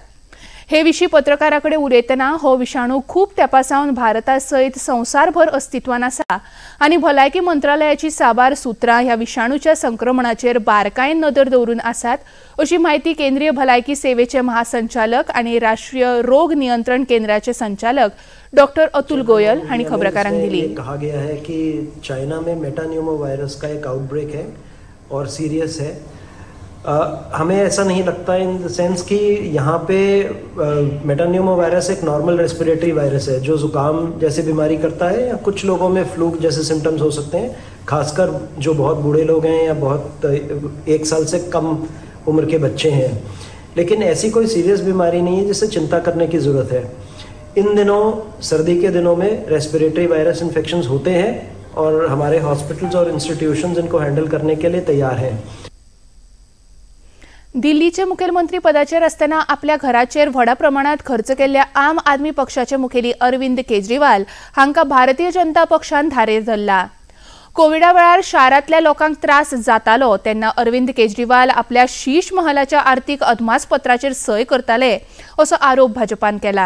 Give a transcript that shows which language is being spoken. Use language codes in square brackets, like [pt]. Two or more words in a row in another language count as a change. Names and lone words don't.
[kok] हे विशीं पत्रकारांकडे उलयतना हो विषाणू खूब तेंपासावन भारतासयत संवसारभर अस्तित्वान आसा आनी भलायकी मंत्रालयाची साबार सुत्रां ह्या विषाणूच्या संक्रमणाचेर बारकायेन नदर दवरून आसात, अशी माहिती केंद्रीय भलायकी सेवेचे महासंचालक आनी राष्ट्रीय रोग नियंत्रण केंद्राचे संचालक डॉक्टर अतुल गोयल हांणी खबराकारांक दिली। [hi] कहा गया है कि चाइना में [en] metapneumo virus [hi] का एक आउटब्रेक है और सीरियस है। हमें ऐसा नहीं लगता [en] in the sense [hi] कि यहाँ पे [en] metapneumo virus [hi] एक [en] normal respiratory virus [hi] है जो जुकाम जैसी बीमारी करता है या कुछ लोगों में फ्लू जैसे सिम्टम्स हो सकते हैं, खासकर जो बहुत बूढ़े लोग हैं या बहुत 1 साल से कम उम्र के बच्चे हैं। लेकिन ऐसी कोई सीरियस बीमारी नहीं है जिससे चिंता करने की ज़रूरत है। इन दिनों सर्दी के दिनों में [en] respiratory virus infections [hi] होते हैं और हमारे हॉस्पिटल्स और इंस्टीट्यूशंस इनको हैंडल करने के लिए तैयार हैं। [kok] दिल्लीचे मुखेलमंत्री पदाचेर आसतना आपल्या घराचेर व्हडा प्रमाणात खर्च केल्ल्या आम आदमी पक्षाचे मुखेली अरविंद केजरीवाल हांकां भारतीय जनता पक्षान धारेर धरला। कोविडा वेळार शारांतल्या लोकांक त्रास जातालो तेन्ना अरविंद केजरीवाल आपल्या शीश महालाच्या आर्थीक अदमासपत्राचेर सय करताले असो आरोप भाजपान केला।